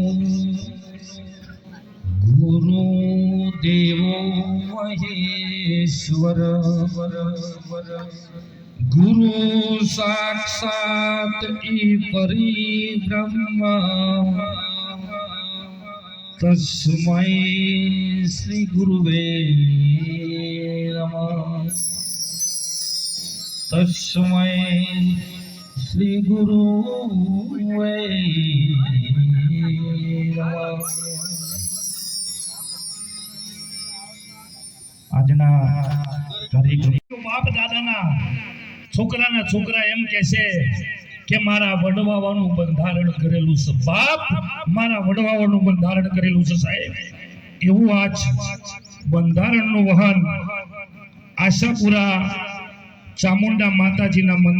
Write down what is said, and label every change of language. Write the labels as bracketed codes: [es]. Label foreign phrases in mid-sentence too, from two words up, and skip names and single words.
[sa] गुरु देवो महेश्वर गुरु साक्षात परि ब्रह्मा तस्मै श्री गुरुवे नमः तस्मै श्री गुरु [gu] આજના કાર્યક્રમ બાપ દાદાના છોકરાના છોકરા એમ કહેશે કે મારા વડવાવાનું બંધારણ કરેલું છે બાપ મારા વડવાવાનું બંધારણ કરેલું છે સાહેબ એવું આજ બંધારણનું વહન આશાપુરા ચામુંડા માતાજીના